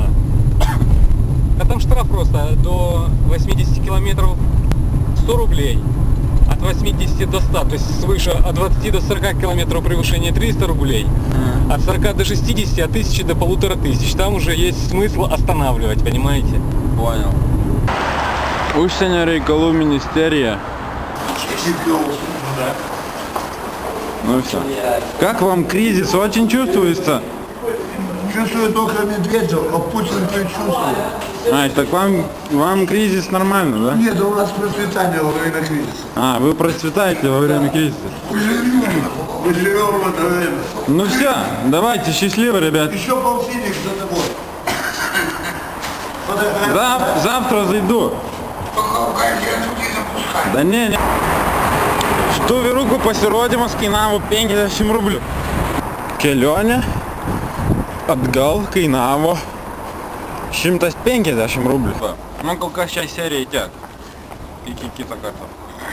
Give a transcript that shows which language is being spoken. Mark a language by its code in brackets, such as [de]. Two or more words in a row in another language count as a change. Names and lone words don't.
[ru] А там штраф просто до 80 километров 100 рублей. От 80 до 100, то есть свыше от 20 до 40 километров превышения 300 рублей. От 40 до 60, от 1000 до 1500. Там уже есть смысл останавливать, понимаете? Понял. [lt] Užsienio reikalų ministerija. [ru] Ну все. Как вам кризис? Очень чувствуется? Чувствую только Медведев, а Путин предчувствует. А, так вам кризис нормально, да? Нет, у нас процветание во время кризиса. А, вы процветаете во время кризиса? Мы живем в это время. Ну все, давайте, счастливо, ребят. Еще полтинник за тобой. Завтра зайду. Да не. [lt] Štų vyrukų pasirodymas kainavo 50 rublių. Kelionė atgal kainavo 150 rublių. Man kol kas šią seriją tiek. Iki kito karto.